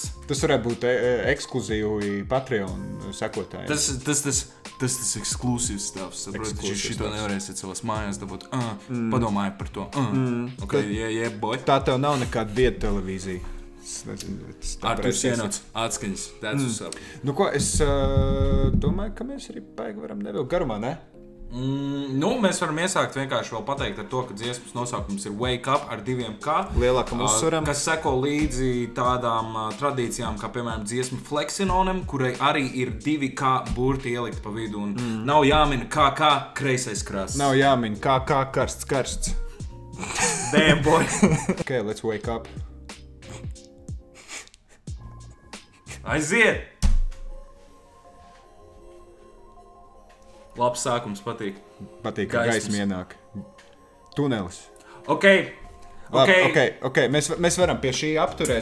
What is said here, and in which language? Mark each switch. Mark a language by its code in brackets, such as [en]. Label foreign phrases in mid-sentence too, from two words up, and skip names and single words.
[lv] Tas varētu būt ekskluzīvi Patreon sekotājiem. Tas ekskluzīvs stuff, saprot, šito nevarēsiet savās mājās dabūt. Padomājiet par to. [en] Okay, boy. [lv] Tā tev nav nekāda vietu televīzija. Arturs Jenots, atskaņas, [en] that's what's up. [lv] Nu ko, es domāju, ka mēs arī paigi varam nevilkt garumā, ne? Mēs varam iesākt vienkārši vēl pateikt ar to, ka dziesmas nosaukums ir Wake Up ar 2 K. Lielākam uzsvaram. Kas seko līdzi tādām tradīcijām, kā piemēram dziesma Flexinonem, kurai arī ir 2 K burti ielikt pa vidu. Un nav jāmin KK kreisais krasts. Nav jāmin KK karsts. [en] Damn, boy. Okay, let's wake up. [lv] Aiziet! Labs sākums, patīk. Patīk, ka gaisma ienāk. Tunelis. Ok. Mēs varam pie šī apturēt.